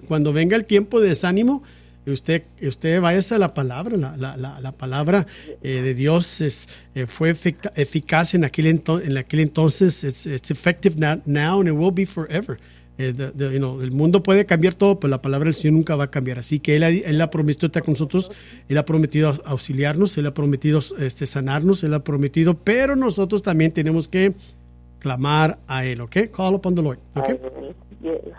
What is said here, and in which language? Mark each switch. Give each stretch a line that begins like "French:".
Spanish: Cuando venga el tiempo de desánimo, usted vaya a la palabra. La palabra de Dios fue eficaz en aquel entonces.
English: It's effective now and it will be forever.
Spanish: El mundo puede cambiar todo, pero la palabra del Señor nunca va a cambiar. Así que Él ha prometido estar con nosotros. Él ha prometido auxiliarnos. Él ha prometido sanarnos. Él ha prometido, pero nosotros también tenemos que clamar a Él, ¿ok?
English: Call upon the Lord, ¿ok? Yes.